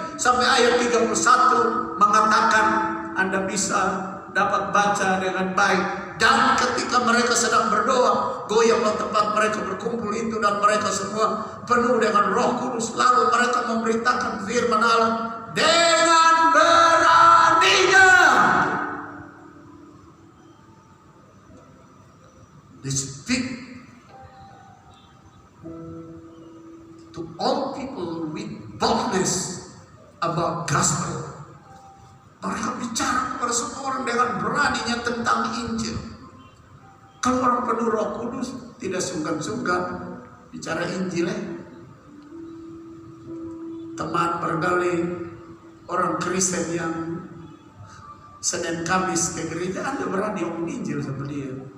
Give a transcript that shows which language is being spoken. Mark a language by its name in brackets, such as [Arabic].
[Indonesian] Sampai ayat 31 mengatakan, Anda bisa dapat baca dengan baik. Dan ketika mereka sedang berdoa, goyahlah tempat mereka berkumpul itu, dan mereka semua penuh dengan Roh Kudus. Lalu mereka memberitakan firman Allah dengan beraninya. [English] They speak to all people with boldness about gospel. [Indonesian] Mereka bicara kepada semua orang dengan beraninya tentang Injil. Kalau orang penuh Roh Kudus tidak sungkan-sungkan bicara Injil. Teman barangkali orang Kristen yang Senin Kamis ke gereja, Anda berani ngomong Injil sama dia.